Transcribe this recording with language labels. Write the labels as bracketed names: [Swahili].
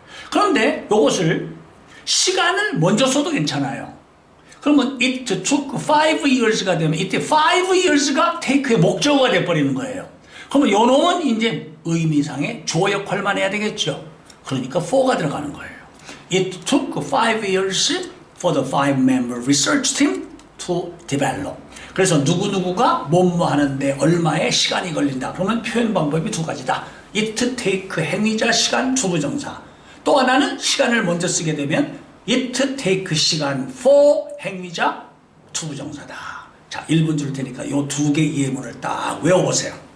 [Korean] 그런데 이것을 시간을 먼저 써도 괜찮아요. 그러면 [English] it took 5 years [Korean] 가 되면 이때 5 years가 take의 목적어가 돼버리는 거예요. 그러면 요 놈은 이제 의미상의 주어 역할만 해야 되겠죠. 그러니까 for가 들어가는 거예요. [English] It took 5 years for the 5-member research team to develop. [Korean] 그래서 누구누구가 뭐뭐 하는데 얼마의 시간이 걸린다. 그러면 표현 방법이 2가지다. [English] it take [Korean] 행위자 시간 투부정사. 또 하나는 시간을 먼저 쓰게 되면 [English] it take [Korean] 시간 for 행위자 투부정사다. 자, 1분 줄 테니까 요 두 개 예문을 딱 외워보세요.